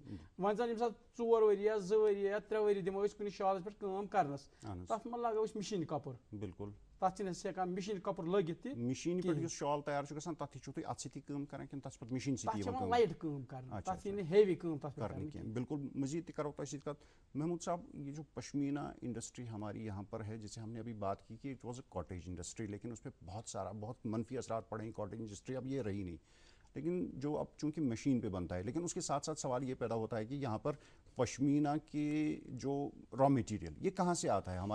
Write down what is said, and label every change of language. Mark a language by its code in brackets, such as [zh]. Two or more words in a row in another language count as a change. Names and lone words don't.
[ks] وۄنۍ زن ییٚمہِ ساتہٕ 4 ؤری یا 2 ؤری یا 3 ؤری دِمو أسۍ کُنہِ شالس پٮ۪ٹھ کٲم کرنس, تتھ منٛز لاگو أسۍ مِشیٖن کپُر. بِلکُل. تتھ چھِنہٕ أسۍ ہٮ۪کان مِشیٖن کپُر لٲگِتھ تہِ. مِشیٖنہِ پٮ۪ٹھ یُس شال تیار چھُ گژھان, تتھ تہِ چھِو تُہۍ اَتھٕ سۭتی کٲم کران کِنہٕ تتھ چھِ پتہٕ مِشیٖن سۭتی یِوان لایٹ کٲم کرنہٕ, تتھ یی نہٕ ہیوی کٲم کرنہٕ کینٛہہ؟ بالکل. مزید تہِ کرو تۄہہِ سۭتۍ کتھ. [ur] محمود صاحب, یہ جو پشمینہ انڈسٹری ہماری یہاں پر ہے, جیسے ہم نے ابھی بات کی کہ [en] it was a cottage industry, [ur] لیکن اس پہ بہت منفی اثرات پڑے ہیں. کاٹیج انڈسٹری اب یہ رہی نہیں, لیکن جو اب چونکہ مشین پہ بنتا ہے, لیکن اس کے ساتھ ساتھ سوال یہ پیدا ہوتا ہے کہ یہاں پر پشمینہ کے جو را مٹیریل, یہ کہاں سے آتا ہے؟